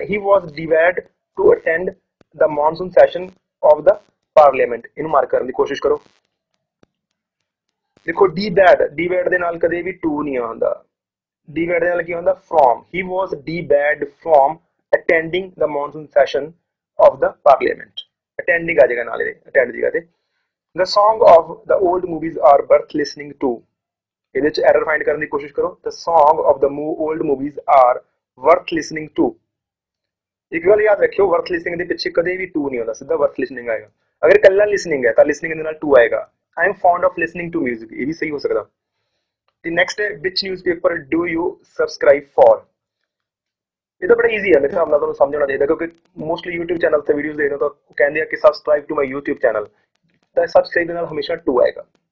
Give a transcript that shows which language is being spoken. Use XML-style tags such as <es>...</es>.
<en>he was divide to attend the monsoon session of the parliament,</en> <pa>ਇਹਨੂੰ mark ਕਰਨ ਦੀ ਕੋਸ਼ਿਸ਼ ਕਰੋ। ਦੇਖੋ ਡੀਬੈਡ ਦੇ ਨਾਲ ਕਦੇ ਵੀ ਟੂ ਨਹੀਂ ਆਉਂਦਾ, ਡੀਬੈਡ ਦੇ ਨਾਲ ਕੀ ਹੁੰਦਾ from.</pa> <en>he was debarred from attending the monsoon session of the parliament,</en> <pa>attending ਆ ਜਾਏਗਾ ਨਾਲ, ਇਹਦੇ ਅਟੈਂਡ ਜਗ੍ਹਾ ਤੇ।</pa> <en>The song of the old movies are worth listening to,</en> <pa>ਇਹਦੇ ਵਿੱਚ ਐਰਰ ਫਾਈਂਡ ਕਰਨ ਦੀ ਕੋਸ਼ਿਸ਼ ਕਰੋ।</pa> <en>The song of the old movies are worth listening to,</en> <pa>ਇੱਕ ਗੱਲ ਯਾਦ ਰੱਖਿਓ, ਵਰਥ ਲਿਸਨਿੰਗ ਦੇ ਪਿੱਛੇ ਕਦੇ ਵੀ ਟੂ ਨਹੀਂ ਹੁੰਦਾ, ਸਿੱਧਾ ਵਰਥ ਲਿਸਨਿੰਗ ਆਏਗਾ। ਅਗਰ ਕੱਲਾ ਲਿਸਨਿੰਗ ਹੈ ਤਾਂ ਲਿਸਨਿੰਗ ਦੇ ਨਾਲ ਟੂ ਆਏਗਾ।</pa> <en>I am fond of listening to music,</en> <pa>ਇਹ ਵੀ ਸਹੀ ਹੋ ਸਕਦਾ। ਤੇ ਨੈਕਸਟ ਹੈ</pa> <en>ਵਿਚ newspaper do you subscribe for.</en> <pa>ਇਹ ਤਾਂ ਬੜਾ ਈਜ਼ੀ ਹੈ, ਮੇਰੇ ਹਿਸਾਬ ਨਾਲ ਤੁਹਾਨੂੰ ਸਮਝ ਆਉਣਾ ਚਾਹੀਦਾ, ਕਿਉਂਕਿ ਮੋਸਟਲੀ YouTube ਚੈਨਲ ਤੇ ਵੀਡੀਓਜ਼ ਦੇਖਦੇ ਹੋ ਤਾਂ ਕਹਿੰਦੇ ਆ ਕਿ</pa> <en>subscribe to my YouTube channel,</en> <pa>ਤਾਂ ਸਬਸਕ੍ਰਾਈਬ ਦੇ ਨਾਲ ਹਮੇਸ਼ਾ ਟੂ ਆਏਗਾ।</pa>